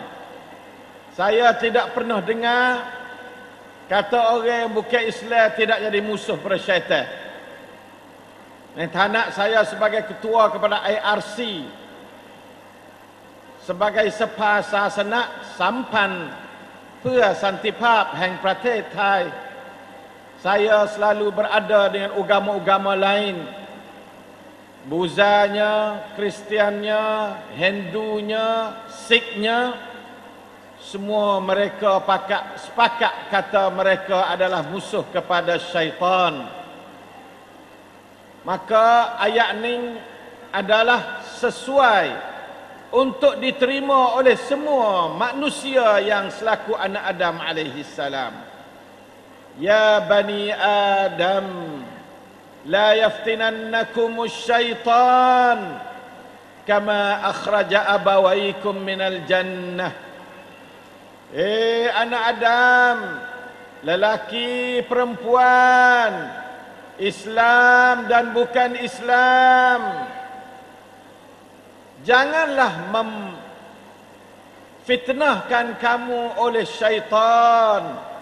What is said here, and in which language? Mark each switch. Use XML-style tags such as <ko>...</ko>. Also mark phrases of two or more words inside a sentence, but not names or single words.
<ms>Saya tidak pernah dengar kata orang yang bukan Islam tidak jadi musuh kepada syaitan. Anak saya sebagai ketua kepada IRC, sebagai Sapa Sasana Sampan</ms> <th>พื่อ สันติภาพ แห่งประเทศไทย</th> <ms>saya selalu berada dengan agama-agama lain, Buzanya, Kristiannya, Hindunya, Sikhnya, semua mereka sepakat kata mereka adalah musuh kepada syaitan. Maka ayat ini adalah sesuai untuk diterima oleh semua manusia yang selaku anak Adam</ms> <ar>عليه السلام. يا بني آدم لا يفتننكم الشيطان كما أخرج أبويكم من الجنة.</ar> <ms>Anak Adam, lelaki, perempuan, Islam dan bukan Islam, janganlah memfitnahkan kamu oleh syaitan.</ms>